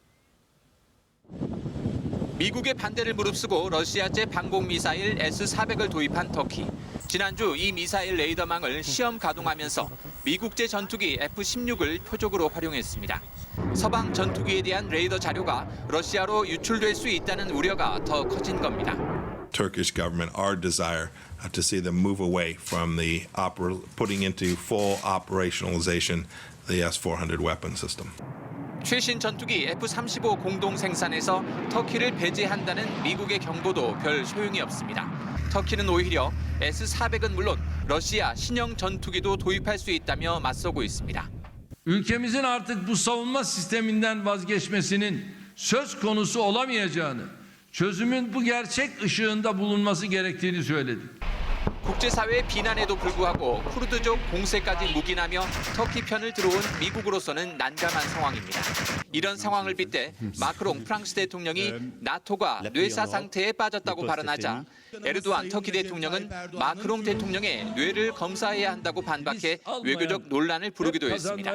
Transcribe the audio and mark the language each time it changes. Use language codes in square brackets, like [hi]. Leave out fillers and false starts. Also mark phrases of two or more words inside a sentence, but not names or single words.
[ko] 미국의 반대를 무릅쓰고 러시아제 방공미사일 S-400을 도입한 터키. 지난주 이 미사일 레이더망을 시험 가동하면서 미국제 전투기 F-16을 표적으로 활용했습니다. 서방 전투기에 대한 레이더 자료가 러시아로 유출될 수 있다는 우려가 더 커진 겁니다. [en] Turkish government, our desire to see them move away from the putting into full operationalization the S-400 weapon system. [ko] 최신 전투기 F-35 공동 생산에서 터키를 배제한다는 미국의 경고도 별 소용이 없습니다. 터키는 오히려 S-400은 물론 러시아 신형 전투기도 도입할 수 있다며 맞서고 있습니다. [tr] Ülkemizin artık bu savunma sisteminden vazgeçmesinin söz konusu olamayacağını, çözümün bu gerçek ışığında bulunması gerektiğini söyledik. [ko] 국제사회의 비난에도 불구하고 쿠르드족 공세까지 묵인하며 터키 편을 들어온 미국으로서는 난감한 상황입니다. 이런 상황을 빗대 마크롱 프랑스 대통령이 나토가 뇌사 상태에 빠졌다고 발언하자 에르도안 터키 대통령은 마크롱 대통령의 뇌를 검사해야 한다고 반박해 외교적 논란을 부르기도 했습니다.